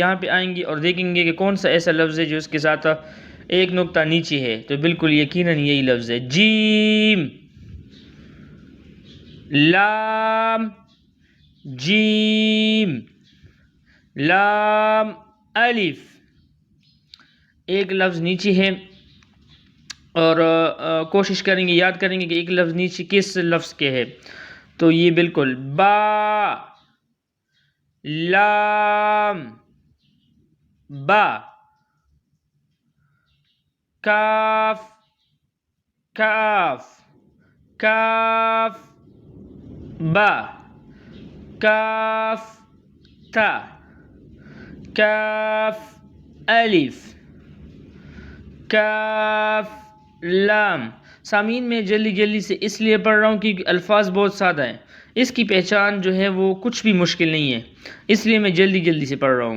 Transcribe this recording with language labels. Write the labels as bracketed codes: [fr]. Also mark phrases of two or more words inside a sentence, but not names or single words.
[ur] یہاں پہ آئیں گے اور دیکھیں گے کہ کون سا ایسا لفظ ہے جو اس کے ساتھ ایک نقطہ نیچے ہے، تو بالکل یقیناً یہی لفظ ہے جیم، لام جیم، لام الف۔ ایک لفظ نیچے ہے اور کوشش کریں گے، یاد کریں گے کہ ایک لفظ نیچے کس لفظ کے ہے۔ تو یہ بالکل با، لام، با، کاف، کاف، کاف با، کاف تا، کاف الف، کاف لام۔ سامعین میں جلدی جلدی سے اس لیے پڑھ رہا ہوں کیونکہ الفاظ بہت سادہ ہیں، اس کی پہچان جو ہے وہ کچھ بھی مشکل نہیں ہے، اس لیے میں جلدی جلدی سے پڑھ رہا ہوں۔